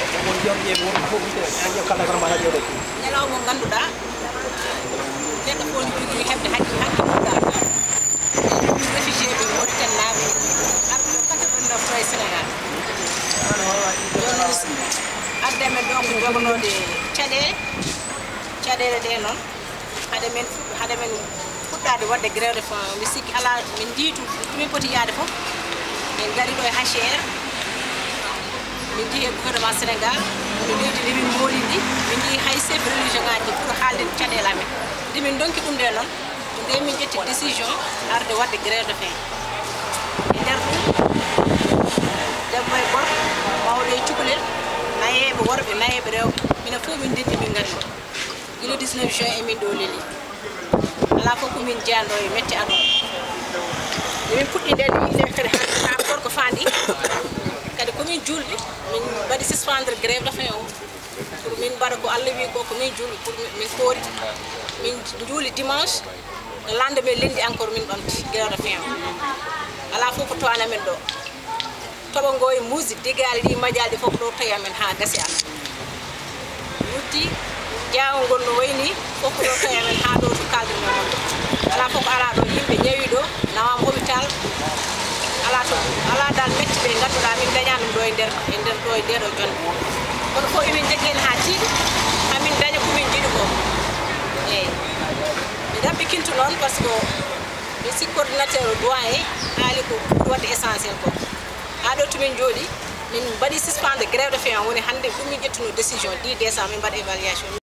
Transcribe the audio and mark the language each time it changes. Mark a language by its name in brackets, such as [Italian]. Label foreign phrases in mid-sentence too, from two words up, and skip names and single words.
[Fula] ñalawma ganduɗa neɗɗo fof ne jogui hebde haqqi muɗa réfugié ɓe Mauritanie naaɓe arɓe 89 to e Sénégal joni adde men ɗo ko jogonode caɗele ɗe noon haade men fuɗɗade wadde [French] grève de faim [Fula] mi sikki ala min jiitu min poti yaade fof min gari ɗo e HCR min jii e gouvernement Sénégal no leydi ndi min mooli ndi min jii hay [French] chef religion [Fula] ngaji pour haalde caɗele amen nde min donki ɗum nde noon nde min ƴetti décision arde wadde [French] grève de faim [Fula] e nder ɗum debbo e gorko mawɗo e cukalel nayeɓe worɓe nayeɓe rewɓe minen fof min dendi min gari gila 19 juin emin ɗo leeli ala fof komin jeyanɗo e metti aduna min puɗɗi nde yimɓe kadi ha gorko fandi kadi komin julɓe min mbaɗi [French] suspendre grève de faim [Fula] o pour min mbaɗa ko Allah wi ko komin julɓe pour min koori min juuli [French] dimanche le lendemain lundi [Fula] encore min ɓamti [French] grève de faim [Fula] o ala fof ko towana men ɗo toɓo ngo e musique digali ɗi majjalɗi fof ɗo tawi amen ha gasi am yutti jaawo ngol no wayni fof ɗo tawi amen ha ɗo to kalde men wonde ala fof ko ala ɗo yimɓe ñawi ɗo nawama hôpital ala dal metti ɓe ganduɗa min dañani ɗum ɗo e nder ɗo e ndeɗo jonde kono fof emin jagguihen ha tiiɗi hamin daña komin jiiɗi ko eyyi mi rabbikinto noon [French] par ce que [Fula] mi sikki coordinateur o doyen haali ko ɓuri wadde essentiel ko ha ɗo tomin jooɗi min mbaɗi [French] suspendre grève de faim [Fula] woni hande ɗum min ƴettuno décision 10 décembre min mbaɗa évaluation